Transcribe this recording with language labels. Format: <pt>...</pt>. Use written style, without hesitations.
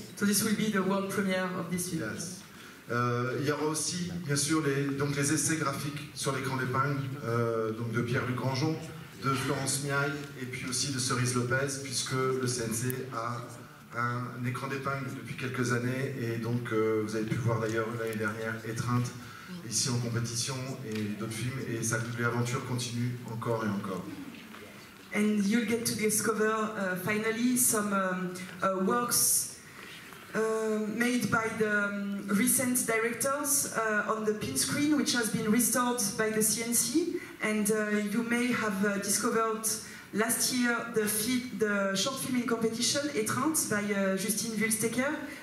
<en>So this will be the world premiere of this film. Yes.</en> <fr>Il y aura aussi, bien sûr, les essais graphiques sur l'écran d'épingle, donc de Pierre-Luc Grandjean, de Florence Miaille et puis aussi de Cerise Lopez, puisque le CNC a un écran d'épingle depuis quelques années, et donc vous avez pu voir d'ailleurs l'année dernière Étreinte ici en compétition et d'autres films, et l'aventure continue encore et encore.</fr> <en>And you'll get to discover finally some works made by the recent directors on the pin screen, which has been restored by the CNC, and you may have discovered last year the short film in competition, Étreinte, by Justine Wülstecker.</en>